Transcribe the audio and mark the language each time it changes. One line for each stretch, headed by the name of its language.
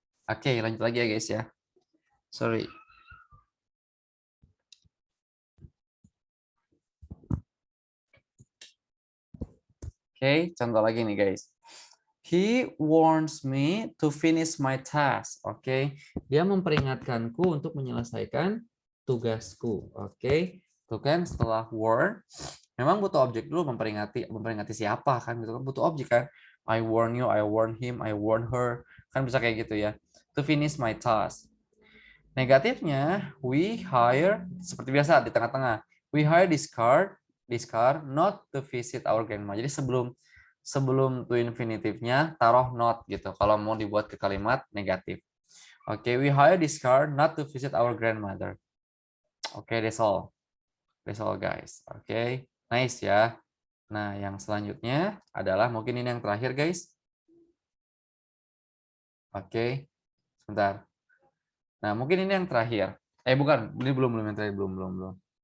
Indonesian: Oke, lanjut lagi ya guys ya. Sorry. Oke, contoh lagi nih guys.
English: He warns me to finish my task.
Indonesian: Oke, dia memperingatkanku untuk menyelesaikan tugasku. Oke, tuh kan setelah warn, memang butuh objek dulu memperingati siapa kan gitu kan butuh objek kan.
English: I warn you, I warn him, I warn her,
Indonesian: kan bisa kayak gitu ya.
English: To finish my task.
Indonesian: Negatifnya,
English: we hire
Indonesian: seperti biasa di tengah-tengah.
English: We hire this car not to visit our grandma.
Indonesian: Jadi sebelum sebelum to infinitifnya taruh not gitu. Kalau mau dibuat ke kalimat negatif.
English: Oke, we hire this car not to visit our grandmother. Oke, that's all. That's all guys. Oke, nice ya.
Indonesian: Nah, yang selanjutnya adalah mungkin ini yang terakhir guys. Oke, sebentar. Nah, mungkin ini yang terakhir. Bukan, ini belum yang terakhir, belum.